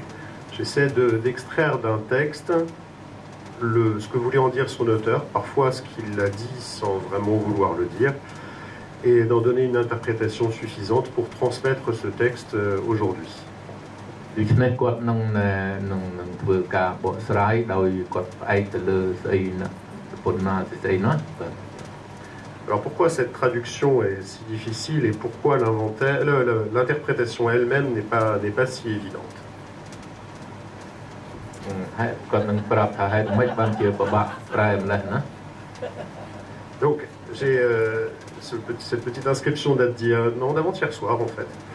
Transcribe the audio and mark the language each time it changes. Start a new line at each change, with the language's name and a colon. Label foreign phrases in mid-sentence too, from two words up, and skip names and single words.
French: J'essaie d'extraire d'un texte ce que voulait en dire son auteur, parfois ce qu'il a dit sans vraiment vouloir le dire, et d'en donner une interprétation suffisante pour transmettre ce texte aujourd'hui.
Khmer: ដូច្នេះគាត់នឹងធ្វើការបកស្រាយដោយគាត់ផ្អែកទៅលើស្អីណាពុនណាស្អីណាបាទ
French: Alors pourquoi cette traduction est si difficile et pourquoi l'interprétation elle-même n'est pas si évidente? Donc j'ai cette petite inscription date d'avant-hier soir en fait.